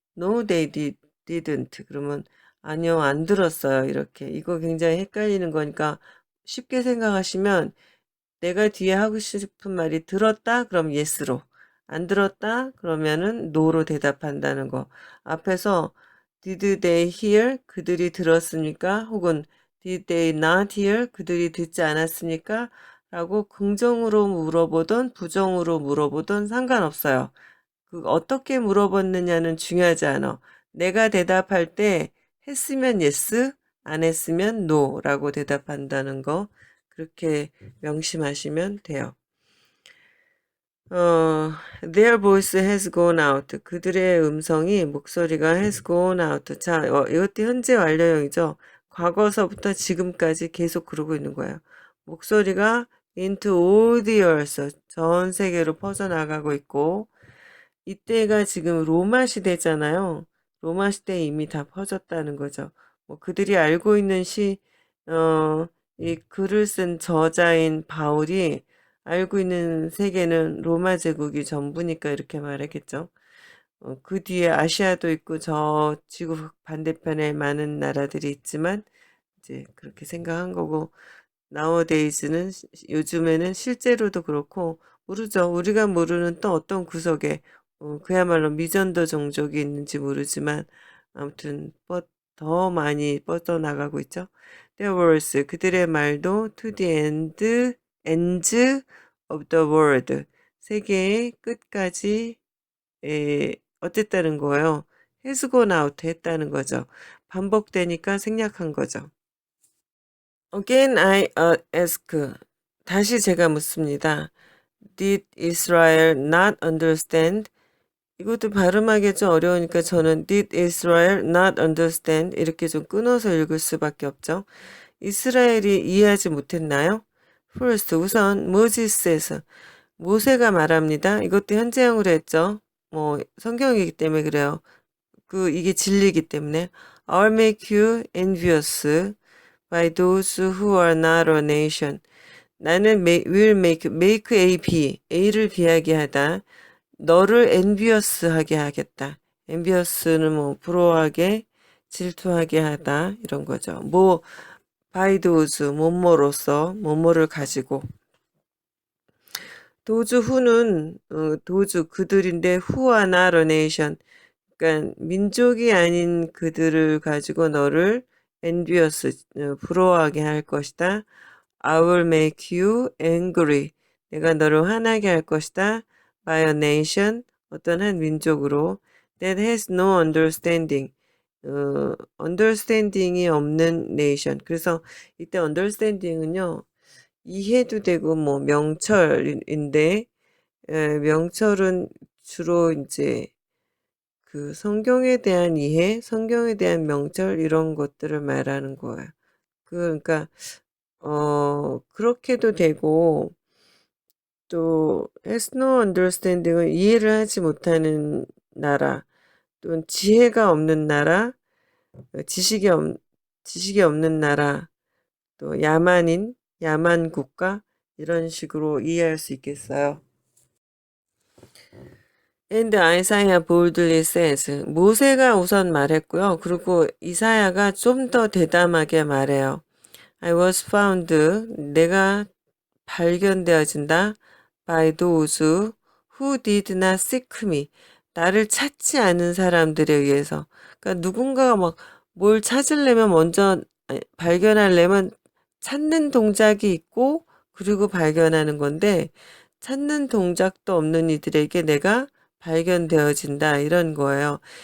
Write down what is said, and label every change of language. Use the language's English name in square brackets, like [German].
[English] No, they didn't. [Korean] 그러면 아니요, 안 들었어요. 이렇게. 이거 굉장히 헷갈리는 거니까 쉽게 생각하시면 내가 뒤에 하고 싶은 말이 들었다? 그럼 yes로. 안 들었다? 그러면은 no로 대답한다는 거. [English] 앞에서 did they hear? [Korean] 그들이 들었습니까? [English] 혹은 did they not hear? [Korean] 그들이 듣지 않았습니까? 라고 긍정으로 물어보든 부정으로 물어보든 상관없어요. 어떻게 물어봤느냐는 중요하지 않아. 내가 대답할 때 했으면 yes, 안 했으면 no 라고 대답한다는 거 그렇게 명심하시면 돼요. [English] their voice has gone out. 그들의 목소리가 has gone out. [Korean] 자, 이것도 현재 완료형이죠. 과거서부터 지금까지 계속 그러고 있는 거예요. [English] 목소리가 into all the earth. [Korean] 전 세계로 퍼져나가고 있고, 이때가 지금 로마 시대잖아요. 로마 시대에 이미 다 퍼졌다는 거죠. 그들이 알고 있는 이 글을 쓴 저자인 바울이 알고 있는 세계는 로마 제국이 전부니까 이렇게 말했겠죠. 그 뒤에 아시아도 있고 저 지구 반대편에 많은 나라들이 있지만 이제 그렇게 생각한 거고 nowadays는 요즘에는 실제로도 그렇고 모르죠. 우리가 모르는 또 어떤 구석에 그야말로 미전도 종족이 있는지 모르지만 아무튼 더 많이 뻗어나가고 있죠. [English] Their words, 그들의 말도 to the ends of the world, 세계의 끝까지 어땠다는 거예요. has gone out 했다는 거죠. [Korean] 반복되니까 생략한 거죠. Again I ask. 다시 제가 묻습니다. [English] Did Israel not understand? [Korean] 이것도 발음하기 좀 어려우니까 저는 Did Israel not understand? 이렇게 좀 끊어서 읽을 수밖에 없죠. 이스라엘이 이해하지 못했나요? First, 우선 Moses에서 모세가 말합니다. 이것도 현재형으로 했죠. 뭐 성경이기 때문에 그래요. [English] 이게 진리이기 때문에 I'll make you envious by those who are not a nation. [Korean] 나는 will make A B, A를 비하게 하다. 너를 envious 하게 하겠다. envious는 뭐 부러워하게, 질투하게 하다 이런 거죠. 뭐 by those, 뭐뭐로서, 뭐뭐를 가지고. those who는 those 그들인데 who are not a nation. 그러니까 민족이 아닌 그들을 가지고 너를 envious, 부러워하게 할 것이다. [English] I will make you angry. [Korean] 내가 너를 화나게 할 것이다. [English] By a nation, 어떤 한 민족으로 that has no understanding. [Korean] understanding이 없는 nation. 그래서 이때 understanding은요, 이해도 되고 뭐 명철인데 명철은 주로 이제 그 성경에 대한 이해, 성경에 대한 명철 이런 것들을 말하는 거예요. 그러니까 그렇게도 되고 또 has no understanding은 이해를 하지 못하는 나라, 또는 지혜가 없는 나라, 지식이 없는 나라, 또 야만 국가 이런 식으로 이해할 수 있겠어요. [English] And Isaiah boldly says. 모세가 우선 말했고요. [Korean] 그리고 이사야가 좀 더 대담하게 말해요. [English] I was found. 내가 발견되어진다. By those who did not seek me. [Korean] 나를 찾지 않은 사람들에 의해서. 그러니까 누군가가 막 뭘 찾으려면 먼저 발견하려면 찾는 동작이 있고 그리고 발견하는 건데 찾는 동작도 없는 이들에게 내가 발견되어진다 이런 거예요.